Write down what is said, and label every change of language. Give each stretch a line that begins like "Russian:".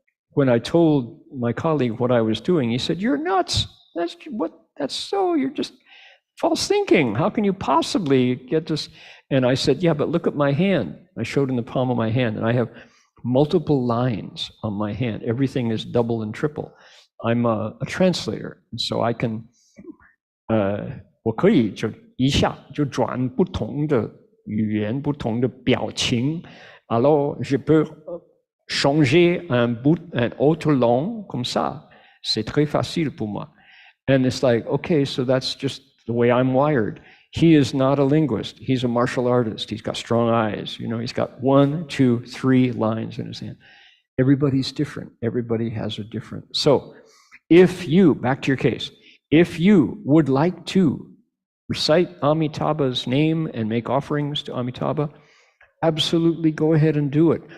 English: when I told my colleague what I was doing, he said, "You're nuts. You're just false thinking. How can you possibly get this?" And I said, "Yeah, but look at my hand." I showed him the palm of my hand, and I have multiple lines on my hand. Everything is double and triple. I'm a translator, and so I can,
Chinese: 我可以就一下就转不同的语言、不同的表情。
French: Alors, je peux changer un autre langue comme ça. C'est très facile pour moi.
English: And it's like, okay, so that's just the way I'm wired. He is not a linguist. He's a martial artist. He's got strong eyes. You know, he's got 1, 2, 3 lines in his hand. Everybody's different. Everybody has a different. So if you, back to your case, if you would like to recite Amitabha's name and make offerings to Amitabha, absolutely go ahead and do it.